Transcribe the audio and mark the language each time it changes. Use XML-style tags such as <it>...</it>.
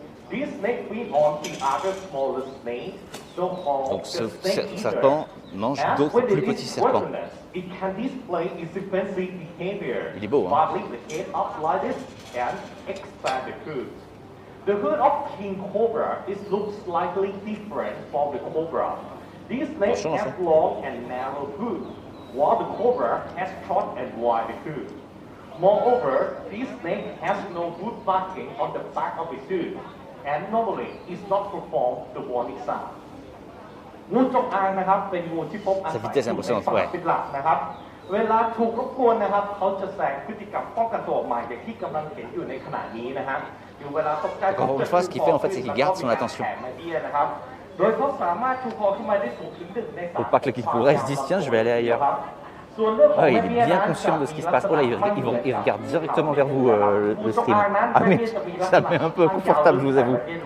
<en>This snake feeds on the other smaller snakes.</en> <fr>Donc ce serpent mange d'autres plus petits serpents.</fr> <en>It can display its defensive behavior.</en> <fr>Il est beau, hein?</fr> <en>By the head up like this and expand the hood. The hood of king cobra looks slightly different from the cobra. This snake has long and narrow hood, while the cobra has short and wide hood. Moreover, this snake has no wood marking on the back of its hood, and normally is not perform the warning sound</en> <th>งูจงอางนะครับเป็นงูที่พบอาศัยอยู่ในป่าเป็นหลักนะครับเวลาถูกรบกวนนะครับเขาจะแสดงพฤติกรรมป้องกันตัวออกมาอย่างที่กำลังเห็นอยู่ในขณะนี้นะฮะอยู่เวลาตกใจ</th> <fr>Encore une fois, ce qu'il fait en fait, c'est qu'il garde son attention.</fr> <th>โดยเขาสามารถชูคอขึ้นมาได้สูงถึง1 ใน</th> <fr>Faut pas que le kikoura il se dise tiens, je vais aller ailleurs. Ah, il est bien conscient de ce qui se passe. Oh là, il regarde directement vers vous le stream. Ah mais ça me met un peu inconfortable, je vous avoue.</fr>